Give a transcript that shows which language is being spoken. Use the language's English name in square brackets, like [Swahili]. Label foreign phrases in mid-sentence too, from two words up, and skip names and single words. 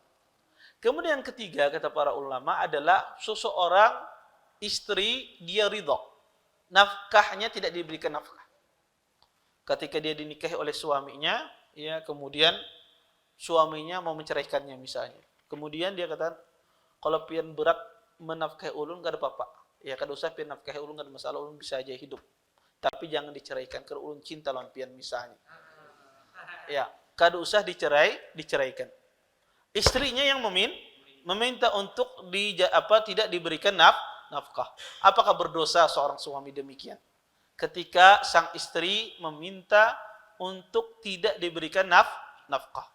[Indonesian] Kemudian ketiga kata para ulama adalah seseorang istri dia ridha. Nafkahnya tidak diberikan nafkah. Ketika dia dinikahi oleh suaminya, ya, kemudian suaminya mau menceraikannya misalnya. [Banjar] Kemudian dia kata, kalau pian berat menafkahi ulun gak ada apa-apa. Ya kada usah pian nafkahi ulun, gak ada masalah, ulun bisa aja hidup. Tapi jangan diceraikan, karena ulun cinta lawan pian misalnya. Ya, kada usah diceraikan. [Indonesian] Istrinya yang meminta untuk tidak diberikan nafkah. Apakah berdosa seorang suami demikian? Ketika sang istri meminta untuk tidak diberikan nafkah.